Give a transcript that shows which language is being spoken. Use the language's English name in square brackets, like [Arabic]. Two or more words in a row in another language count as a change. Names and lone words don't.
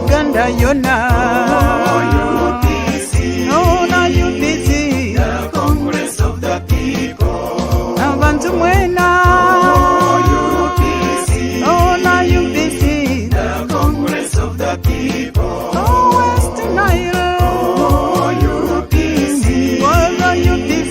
[Ganda] Uganda yona. UPC, na UPC, [English] the Congress of the People. [Ganda] Abantu mwena. UPC, na UPC, [English] the Congress of the People. West Nile. UPC, UPC,